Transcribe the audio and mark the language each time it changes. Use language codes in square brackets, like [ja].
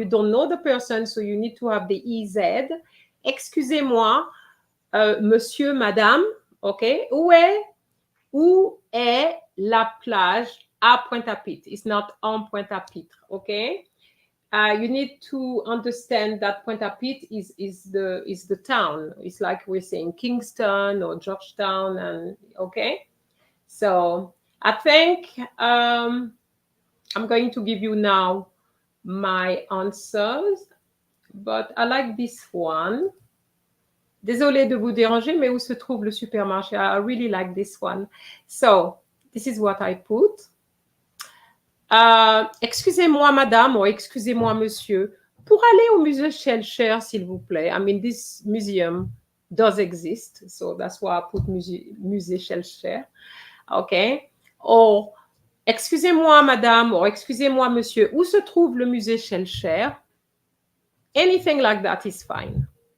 [en] You don't know the person, so you need to have the EZ. [fr] Excusez-moi, monsieur, madame, OK? Où est la plage à Pointe-à-Pitre? [en] It's not en Pointe-à-Pitre, OK? You need to understand that Pointe-à-Pitre is the town. It's like we're saying Kingston or Georgetown, and okay. So I think I'm going to give you now my answers, but I like this one. [fr] Désolé de vous déranger, mais où se trouve le supermarché? [en] I really like this one. So this is what I put. [fr] Excusez-moi, madame, or excusez-moi, monsieur, pour aller au musée Shelcher, s'il vous plaît. [en] I mean, this museum does exist, so that's why I put musée Shelcher. Okay. [fr] Or, excusez-moi, madame, or excusez-moi, monsieur, où se trouve le musée Shelcher? [en] Anything like that is fine.